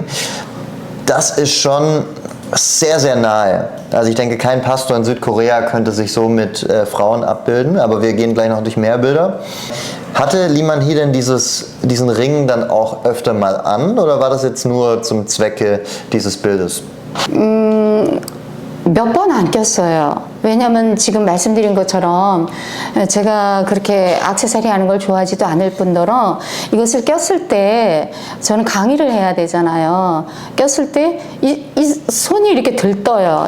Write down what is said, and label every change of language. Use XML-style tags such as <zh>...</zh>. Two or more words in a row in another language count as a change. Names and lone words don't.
<de>Das ist schon sehr, sehr nahe. Also ich denke, kein Pastor in Südkorea könnte sich so mit Frauen abbilden, aber wir gehen gleich noch durch mehr Bilder. Hatte Liman Hee denn diesen Ring dann auch öfter mal an oder war das jetzt nur zum Zwecke dieses Bildes?</de> <ko>몇 번 안 꼈어요. 왜냐면 지금 말씀드린 것처럼 제가 그렇게 액세서리 하는 걸 좋아하지도 않을 뿐더러 이것을 꼈을 때 저는 강의를 해야 되잖아요. 꼈을 때 이 손이 이렇게 들떠요.</ko>